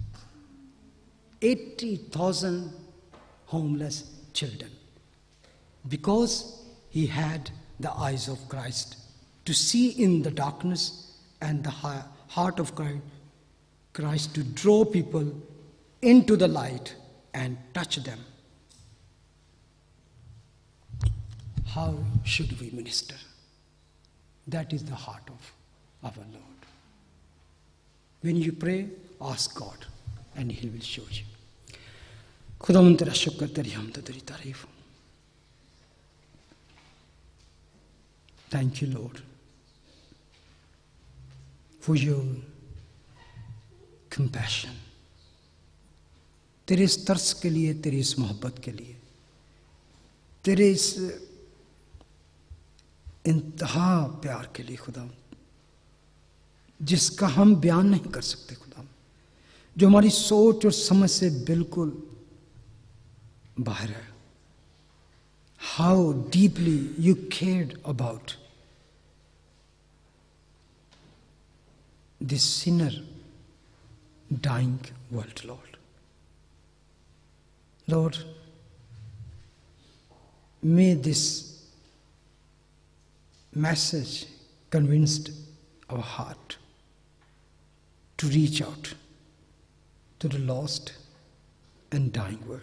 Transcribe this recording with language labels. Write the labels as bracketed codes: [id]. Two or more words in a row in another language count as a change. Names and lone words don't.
[en] 80,000 homeless children, because he had the eyes of Christ to see in the darkness, and the heart of Christ to draw people into the light and touch them. How should we minister? That is the heart of our Lord. When you pray, ask God and He will show you. [ur] خداوند تیرا شکر، تیری حمد، تیری تعریف. [en] Thank you, Lord, for your compassion. [ur] تیرے اس ترس کے لیے، تیری اس محبت کے لیے، تیرے اس انتہا پیار کے لیے خدا، جس کا ہم بیان نہیں کر سکتے خدا، جو ہماری سوچ اور سمجھ سے بالکل باہر ہے. [en] how deeply you cared about this sinner dying world, Lord. Lord, may this message convinced our heart to reach out to the lost and dying world.